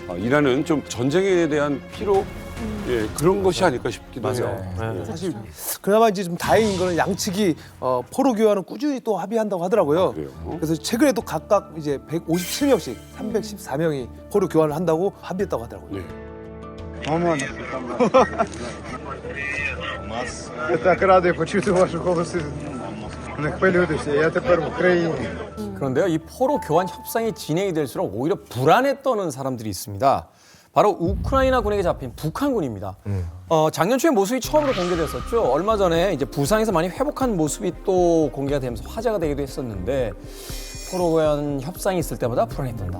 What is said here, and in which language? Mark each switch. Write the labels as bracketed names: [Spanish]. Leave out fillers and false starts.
[Korean] 이라는 좀 전쟁에 대한 피로, 그런 것이 아닐까 싶기도 해요. 네. 사실 그나마 이제 좀 다행인 거는 양측이 포로 교환은 꾸준히 또 합의한다고 하더라고요. 그래요? 그래서 최근에도 각각 이제 157명씩 314명이 포로 교환을 한다고 합의했다고 하더라고요. 네. [Ukrainian] Я так радий почути ваші голоси. Не хвилюйтеся, я тепер в Україні. [Korean] 그런데요, 이 포로 교환 협상이 진행이 될수록 오히려 불안에 떠는 사람들이 있습니다. 바로 우크라이나 군에게 잡힌 북한군입니다. 작년 초에 모습이 처음으로 공개됐었죠. 얼마 전에 이제 부상에서 많이 회복한 모습이 또 공개가 되면서 화제가 되기도 했었는데 포로 교환 협상이 있을 때마다 불안이 떤다.